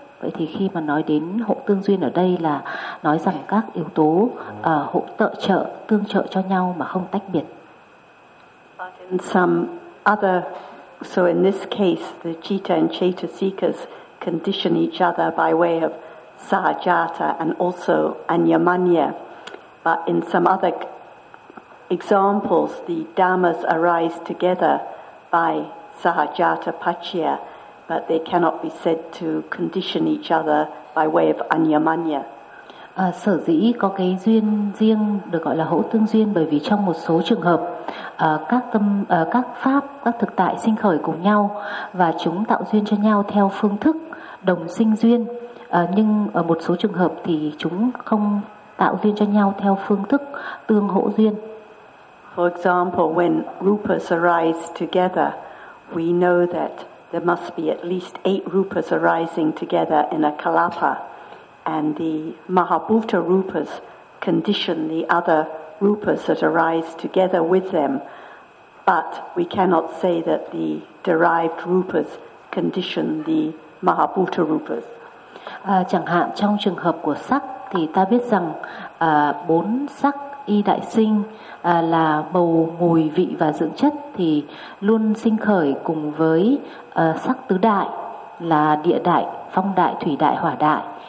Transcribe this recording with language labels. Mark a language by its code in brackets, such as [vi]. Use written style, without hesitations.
[vi] Vậy thì khi mà nói đến hỗ tương duyên ở đây là nói rằng các yếu tố hỗ trợ tương trợ cho nhau mà không tách biệt. [en] In some other So in this case, the citta and chetasikas condition each other by way of sahajata and also anyamanya. But in some other examples, the dhammas arise together by sahajata paccaya, but they cannot be said to condition each other by way of anyamanya. [vi] Sở dĩ có cái duyên riêng được gọi là hỗ tương duyên bởi vì trong một số trường hợp các pháp, các thực tại sinh khởi cùng nhau và chúng tạo duyên cho nhau theo phương thức đồng sinh duyên, nhưng ở một số trường hợp thì chúng không tạo duyên cho nhau theo phương thức tương hỗ duyên. [en] For example, when rupas arise together, we know that there must be at least 8 rupas arising together in a kalapa. And the Mahabhuta rupas condition the other rupas that arise together with them, but we cannot say that the derived rupas condition the Mahabhuta rupas. [vi] Chẳng hạn trong trường hợp của sắc thì ta biết rằng bốn sắc y đại sinh là màu, mùi, vị và dưỡng chất thì luôn sinh khởi cùng với sắc tứ đại là địa đại, phong đại, thủy đại, hỏa đại.